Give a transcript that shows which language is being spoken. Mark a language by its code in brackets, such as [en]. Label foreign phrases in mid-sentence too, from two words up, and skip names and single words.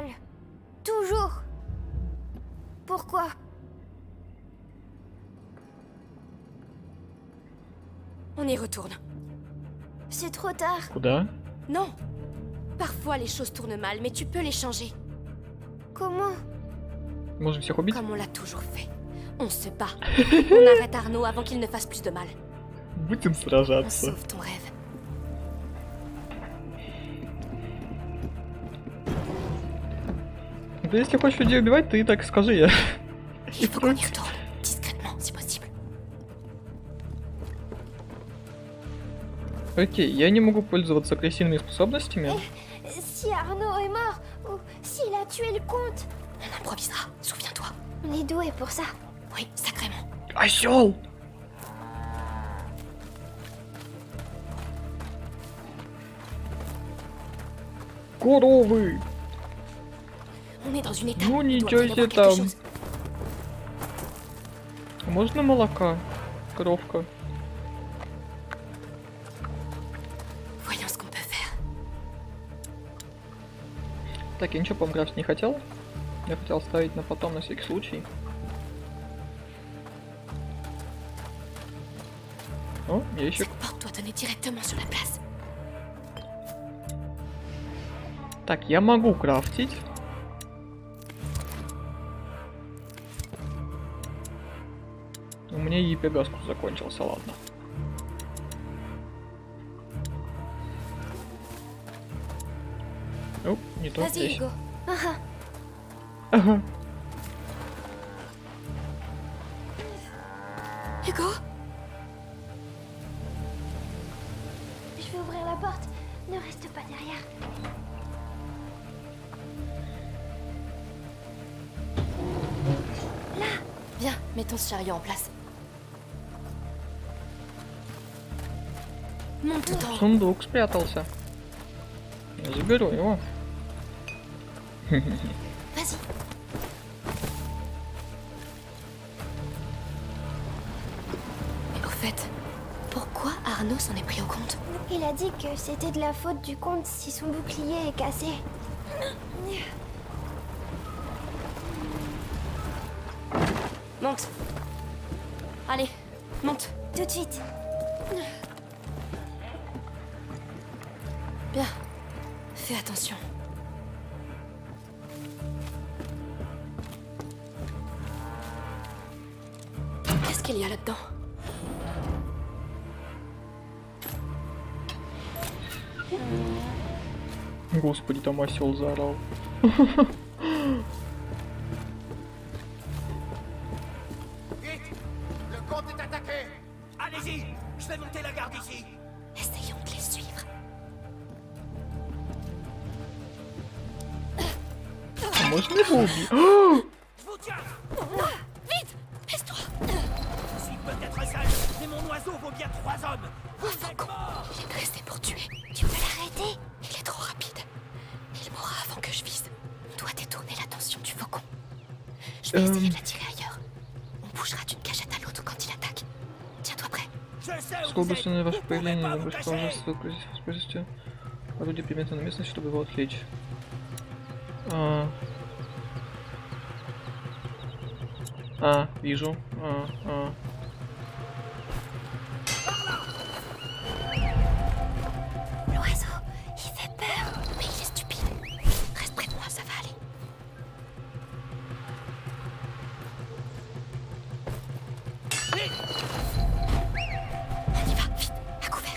[fr] Toujours. Pourquoi? On y retourne. C'est trop tard. [ru] Куда? [fr] Non. Parfois les choses tournent mal, mais tu peux les changer. Comment? [ru] Можем всех убить? [fr] Comme on l'a toujours fait. On se bat. On arrête Arnaud avant qu'il ne fasse plus de mal. [ru] Будем [fr] On [ru] сражаться. [fr] sauve ton rêve. [ru] Да если хочешь людей убивать, ты так скажи я. [fr] Il faut qu'on y retourne. Discrètement, si possible. [ru] Окей, я не могу пользоваться агрессивными способностями. [fr] Si Arnaud est mort, ou s'il a tué le comte, On improvisera, souviens-toi. on est doué pour ça. Oui, sacrément. [ru] Осёл! Коровы! [fr] On est dans une étape. [ru] Ну [fr] Il doit [ru] ничего [fr] bien y [ru] себе [fr] avoir quelque [ru] там. [fr] chose. [ru] Можно молока? Коровка. [fr] Voyons ce qu'on peut faire. [ru] Так, я ничего, по-моему, крафтить не хотел. Я хотел ставить на потом, на всякий случай. О, ящик. [fr] Cette porte doit donner directement sur la place. [ru] Так, я могу крафтить. У меня и пегаску закончился, ладно. Оп, не то. [fr] Vas-y, [ru] здесь. Hugo. Ага. [fr] Hugo? Je vais ouvrir la porte. Ne reste pas derrière. Viens, mettons ce chariot en place. Monte tout en haut. [ru] Сундук спрятался. Я заберу его. [fr] Vas-y. Mais au fait, pourquoi Arnaud s'en est pris au compte? Il a dit que c'était de la faute du comte si son bouclier est cassé. Monte. Allez, monte. Tout de suite. Bien. Fais attention. Qu'est-ce qu'il y a là-dedans? [ru] Господи, там осел заорал. [fr] Vite! Le comte est attaqué! Allez-y! Je vais monter la garde ici! Essayons de les suivre. [ru] Можно его убить? [fr] Je vous tiens! Vite! Laisse-toi! Je suis peut-être seul, mais mon oiseau vaut bien 3 hommes! Vous êtes morts! Il est dressé pour tuer. Tu peux l'arrêter? Il est trop rapide. Il mourra avant que je vise. On doit détourner l'attention du faucon. Je vais essayer de l'attirer ailleurs. On bougera d'une cachette à l'autre quand il attaque. Tiens-toi prêt. Je sais où vous [ru] Сколько [fr] êtes! [ru] на ваше [fr] Vous pouvez [ru] появление [fr] pas vous [ru] небольшого [fr] cacher! [ru] ужаса используйте орудие примета на местность, чтобы его отвлечь. Вижу. [fr] L'oiseau, il fait peur, mais il est stupide. Reste près de moi, ça va aller. On y va, vite, à couvert.